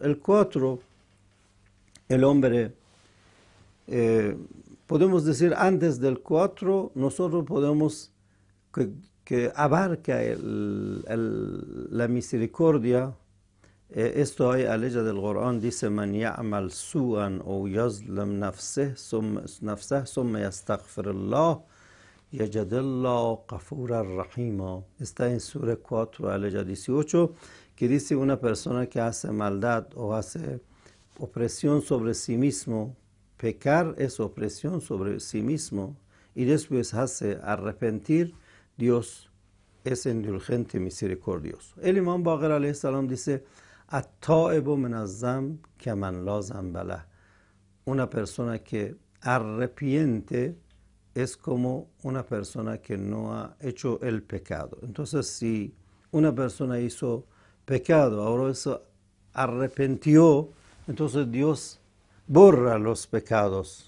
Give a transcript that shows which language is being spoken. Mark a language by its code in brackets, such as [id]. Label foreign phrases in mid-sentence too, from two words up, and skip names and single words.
[es] El 4, el hombre, podemos decir antes del 4, nosotros podemos que abarca la misericordia. Esto hay a ley del Corán, dice: [ar] من يعمل سوءا أو يظلم نفسه ثم يستغفر الله يجد الله غفورا رحيما. [es] Está en Sura 4, a ley 18, que dice: una persona que hace maldad o hace opresión sobre sí mismo, pecar es opresión sobre sí mismo, y después hace arrepentir, Dios es indulgente y misericordioso. [ar] El Imam Baqir عليه السلام dice: التائب من الذنب كمن لا ذنب له. [es] Una persona que arrepiente es como una persona que no ha hecho el pecado. Entonces, si una persona hizo pecado, ahora eso arrepintió, entonces Dios borra los pecados.